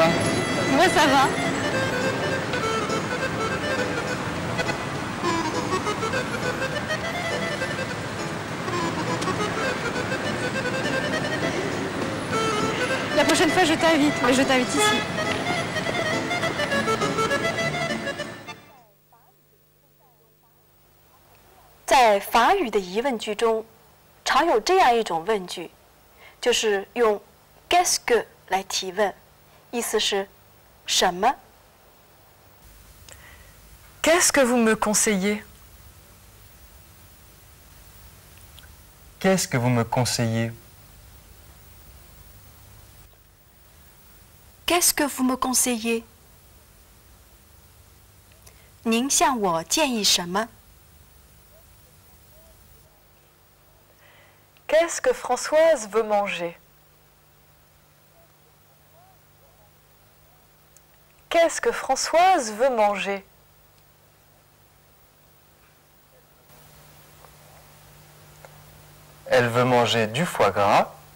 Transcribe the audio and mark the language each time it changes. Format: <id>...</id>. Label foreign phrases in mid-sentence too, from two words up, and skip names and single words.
<fr>Moi, ça va. La prochaine fois, je t'invite, mais je t'invite ici.</fr> <zh>在法语的疑问句中，常有这样一种问句，就是用</zh> <fr>qu'est-ce que</fr> <zh>来提问，意思是什么？</zh> <fr>Qu'est-ce que vous me conseillez? Qu'est-ce que vous me conseillez? Qu'est-ce que vous me conseillez？</fr> <zh>您向我建议什么？</zh> <fr>Qu'est-ce que Françoise veut manger? Qu'est-ce que Françoise veut manger? Elle veut manger du foie gras.</fr>